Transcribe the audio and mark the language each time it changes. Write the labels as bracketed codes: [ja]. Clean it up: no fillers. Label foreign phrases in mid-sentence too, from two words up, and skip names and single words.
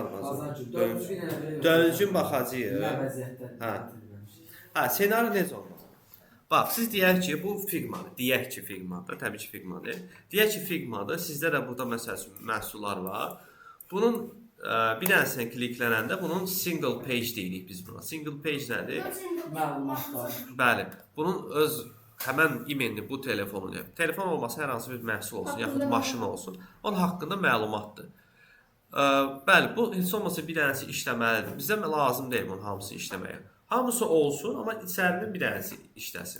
[az] Pazarcı. Dördüncü gün elə bir. Dördüncü gün baxacağıq. Nə vəziyyətdə? Hə. Hə, senari necə olmalı? Bax, siz deyək ki, bu Figma-dır. Təbii ki, Figma-dır. Deyək ki, Figma-dır. Sizdə də burada məsəl üçün məhsullar var. Bunun bir dənəsini kliklənəndə bunun [en] single page [az] deyirik biz buna. [en] Single page [az] nədir? Məlumatlar. Bəli. Bunun öz həmən imenli bu telefonu, telefon olmasa hər hansı bir məhsul olsun, yaxud maşın olsun, onun haqqında məlumatdır. Bəli, bu heç olmasa bir dənəsi işləməlidir. Bizə lazım deyil bunun hamısı işləməyə. Hamısı olsun, amma içərindən bir dənəsi işləsin.